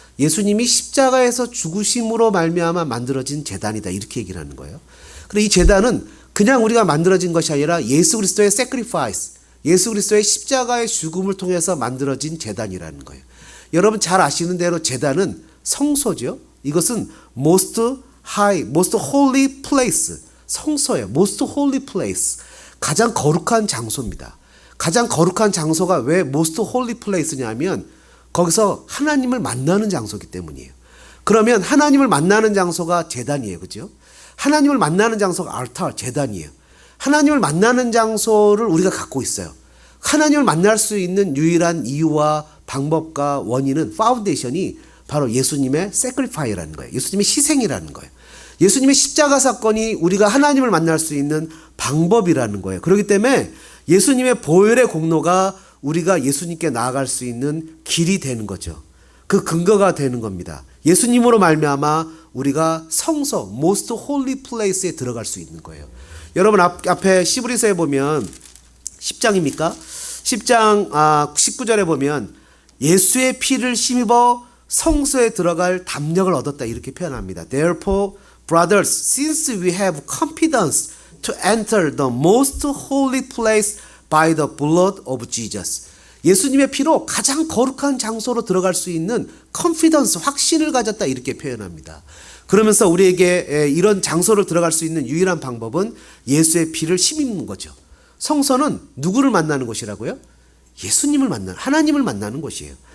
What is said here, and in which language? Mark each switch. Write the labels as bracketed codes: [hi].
[ko] 예수님이 십자가에서 죽으심으로 말미암아 만들어진 제단이다 이렇게 얘기를 하는 거예요. 그리고 이 제단은 그냥 우리가 만들어진 것이 아니라 예수 그리스도의 sacrifice, 예수 그리스도의 십자가의 죽음을 통해서 만들어진 제단이라는 거예요. 여러분 잘 아시는 대로 제단은 성소죠. 이것은 [en] most high, most holy place, [ko] 성소예요. [en] most holy place, [ko] 가장 거룩한 장소입니다. 가장 거룩한 장소가 왜 most holy place냐면 거기서 하나님을 만나는 장소이기 때문이에요. 그러면 하나님을 만나는 장소가 제단이에요. 그죠? 하나님을 만나는 장소가 알타, 제단이에요. 하나님을 만나는 장소를 우리가 갖고 있어요. 하나님을 만날 수 있는 유일한 이유와 방법과 원인은 파운데이션이 바로 예수님의 sacrifice라는 거예요. 예수님의 희생이라는 거예요. 예수님의 십자가 사건이 우리가 하나님을 만날 수 있는 방법이라는 거예요. 그렇기 때문에 예수님의 보혈의 공로가 우리가 예수님께 나아갈 수 있는 길이 되는 거죠. 그 근거가 되는 겁니다. 예수님으로 말미암아 우리가 성소, [en] most holy place [ko] 에 들어갈 수 있는 거예요. 여러분 앞에 히브리서에 보면 10장입니까? 10장 19절에 보면 예수의 피를 힘입어 성소에 들어갈 담력을 얻었다 이렇게 표현합니다. [en] Therefore, brothers, since we have confidence to enter the most holy place by the blood of Jesus. [ko] 예수님의 피로 가장 거룩한 장소로 들어갈 수 있는 confidence, 확신을 가졌다 이렇게 표현합니다. 그러면서 우리에게 이런 장소를 들어갈 수 있는 유일한 방법은 예수의 피를 힘입는 거죠. 성소는 누구를 만나는 곳이라고요? 예수님을 만나는, 하나님을 만나는 곳이에요.